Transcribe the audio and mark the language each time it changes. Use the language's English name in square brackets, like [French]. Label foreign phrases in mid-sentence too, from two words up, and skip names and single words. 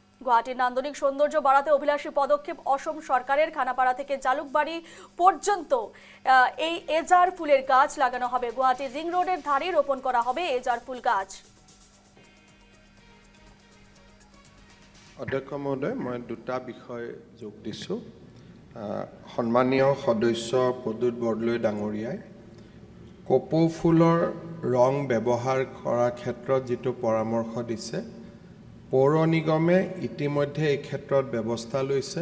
[Bangla] গুয়াহাটির নান্দনিক সৌন্দর্য বাড়াতে অভিলাষী পদক্ষেপ অসম সরকারের। খানাপাড়া থেকে জালুকবাড়ি পর্যন্ত এই এজার ফুলের গাছ লাগানো হবে। গুয়াহাটির রিং রোডের ধারে রোপণ করা হবে এজার ফুল গাছ। [Assamese] অধ্যক্ষ মহোদয়, মই দুটা বিষয় যোগ দিছোঁ। সন্মানীয় সদস্য প্ৰদ্যুৎ বৰদলৈ ডাঙৰীয়াই কপৌ ফুলৰ ৰং ব্যৱহাৰ কৰাৰ ক্ষেত্ৰত যিটো পৰামৰ্শ দিছে, পৌৰ নিগমে ইতিমধ্যে এই ক্ষেত্ৰত ব্যৱস্থা লৈছে।